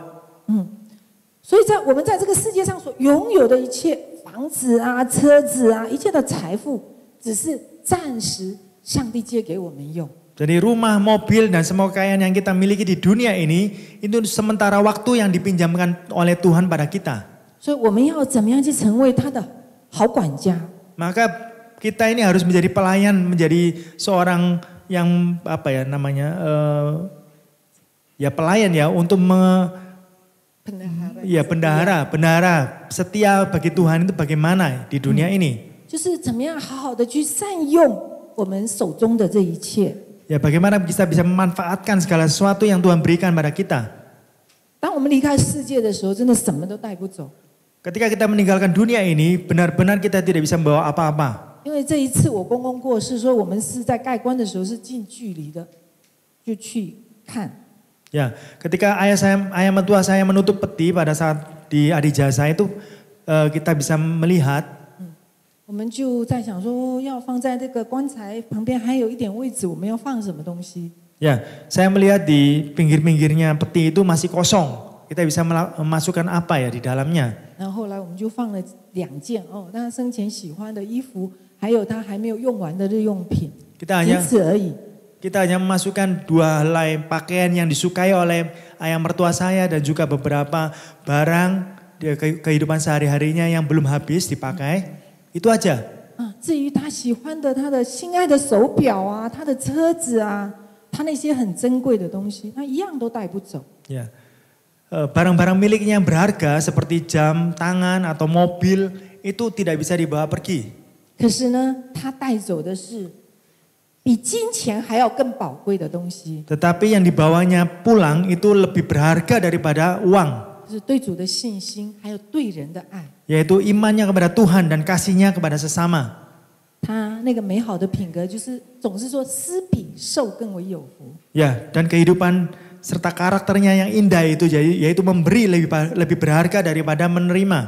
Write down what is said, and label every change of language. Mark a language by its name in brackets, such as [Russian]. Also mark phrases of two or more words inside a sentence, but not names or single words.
[Chinese] 所以我们在这个世界上所拥有的一切，房子啊、车子啊，一切的财富，只是暂时上帝借给我们用。 [Indonesian] Jadi rumah, mobil, dan semua kekayaan yang kita miliki di dunia ini, itu sementara waktu yang dipinjamkan oleh Tuhan pada kita. [Chinese] 所以我们要怎么样去成为他的好管家？ [Indonesian] Maka kita ini harus menjadi pelayan, menjadi seorang yang apa ya namanya, ya pelayan ya untuk bendahara setia bagi Tuhan itu bagaimana di dunia ini? [Chinese] 就是怎么样好好的去善用我们手中的这一切。 [Indonesian] Ya bagaimana kita bisa memanfaatkan segala sesuatu yang Tuhan berikan pada kita. [Chinese] 当我们离开世界的时候，真的什么都带不走。 [Indonesian] Ketika kita meninggalkan dunia ini, benar-benar kita tidak bisa membawa apa-apa. [Chinese] 因为这一次我公公过世，所以我们是在盖棺的时候是近距离的，就去看。 [Indonesian] Ya, ketika ayah mertua saya menutup peti pada saat di adijasa itu, kita bisa melihat. [Chinese] 我们就在想说，要放在这个棺材旁边还有一点位置，我们要放什么东西？ [Indonesian] Ya, saya melihat di pinggir-pinggirnya peti itu masih kosong. Kita bisa memasukkan apa ya di dalamnya? [Chinese] 然后后来我们就放了2件哦，他生前喜欢的衣服，还有他还没有用完的日用品，仅此而已。 [Indonesian] Kita hanya memasukkan 2 helai pakaian yang disukai oleh ayah mertua saya dan juga beberapa barang kehidupan sehari-harinya yang belum habis dipakai. Itu aja. [Chinese] 至于他喜欢的他的心爱的手表啊，他的车子啊，他那些很珍贵的东西，他一样都带不走。 [Indonesian] Ya. Barang-barang miliknya yang berharga seperti jam tangan atau mobil itu tidak bisa dibawa pergi. [Chinese] 可是呢，他带走的是比金钱还要更宝贵的东西。 [Indonesian] Tetapi yang dibawanya pulang itu lebih berharga daripada uang. [Chinese] 就是对主的信心，还有对人的爱。 [Indonesian] Yaitu imannya kepada Tuhan dan kasihnya kepada sesama. [Chinese] 他那个美好的品格，就是总是说施比受更为有福。 [Indonesian] Ya, dan kehidupan serta karakternya yang indah itu yaitu memberi lebih berharga daripada menerima.